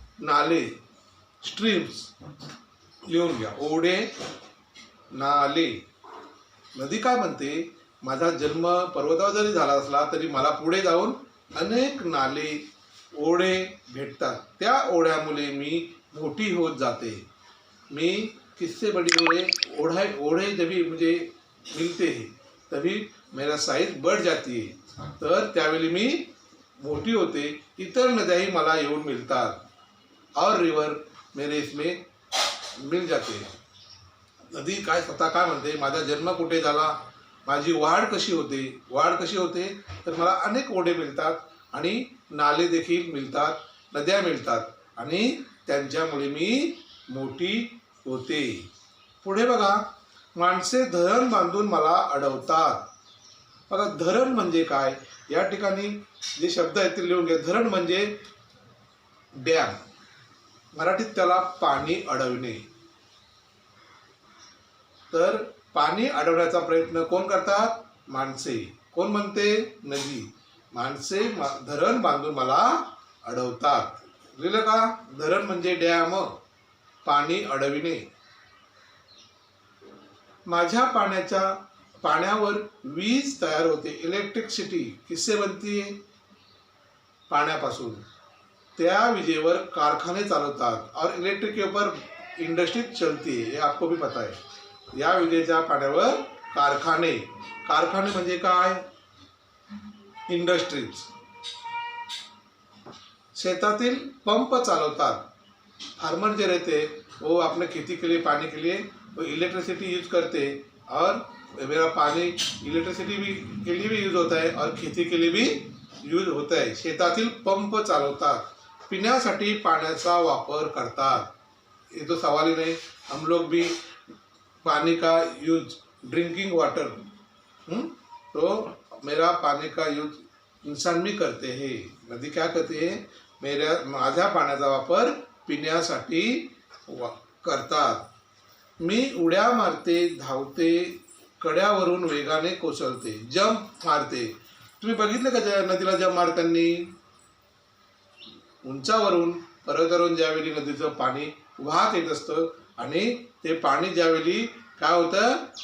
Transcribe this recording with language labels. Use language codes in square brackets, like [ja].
[mr] नाले, स्ट्रीम्स लिहून घ्या. ओढे, नाले. नदी काय म्हणते? माझा जन्म पर्वतावर जरी झाला असला तरी मला पुढे जाऊन अनेक नाले, ओढे भेटतात. त्या ओढ्यामुळे मी मोठी होत जाते. [hi] मी किससे बड़ी ओढे जब मुझे मिलते हैं तभी मेरा साइज बढ़ जाती है. [mr] तर त्यावेळी मी मोठी होते. इतर नद्याही मला येऊन मिळतात. [hi] और रिवर मेरे इसमें मिल जाते. [mr] नदी काय स्वतः काय म्हणते? माझा जन्म कुठे झाला, माझी वाढ कशी होते. वाढ कशी होते तर मला अनेक ओढे मिळतात आणि नाले देखील मिळतात, नद्या मिळतात आणि त्यांच्यामुळे मी मोठी होते. पुढे बघा, माणसे धरण बांधून मला अडवतात. बघा धरण म्हणजे काय? या ठिकाणी जे शब्द आहेत ते लिहून घ्या. धरण म्हणजे डॅम, मराठीत त्याला पाणी अडवणे. तर पाणी अडवण्याचा प्रयत्न कोण करतात? माणसे. कोण म्हणते? नदी. माणसे धरण बांधून मला अडवतात. लिहिलं का? धरण म्हणजे डॅम, पाणी अडविणे. माझ्या पाण्यावर वीज तयार होते. [hi] इलेक्ट्रिसिटी किससे बनती है? [mr] पाण्यापासून. त्या विजेवर कारखाने चालवतात [hi] और इलेक्ट्रिक के ऊपर इंडस्ट्री चलती है, ये आपको भी पता है. [mr] या विजेच्या पाण्यावर कारखाने. कारखाने म्हणजे काय? इंडस्ट्रीज. शेतातील पंप चालवतात. [hi] फार्मर जे रहते वो अपने खेती के लिए, पानी के लिए वो इलेक्ट्रिसिटी यूज करते और मेरा पानी इलेक्ट्रिसिटी भी के लिए भी यूज होता है और खेती के लिए भी यूज होता है. [mr] शेतातील पंप चालवतात. पिण्यासाठी पाण्याचा वापर करतात. [hi] ये तो सवाल ही नहीं. हम लोग भी पानी का यूज, ड्रिंकिंग वाटर, तो मेरा पानी का यूज इंसान भी करते हैं. नदी क्या करते हैं? [mr] माझ्या पाण्याचा वापर पिण्यासाठी करतात. मी उड्या मारते, धावते, कड्यावरून वेगाने कोसळते, जंप मारते. तुम्ही बघितलं का नदीला जंप मारताना? उंचावरून, पर्वतावरून ज्यावेळी नदीचं पाणी वाहत येत असतं आणि ते पाणी ज्यावेळी काय होतं?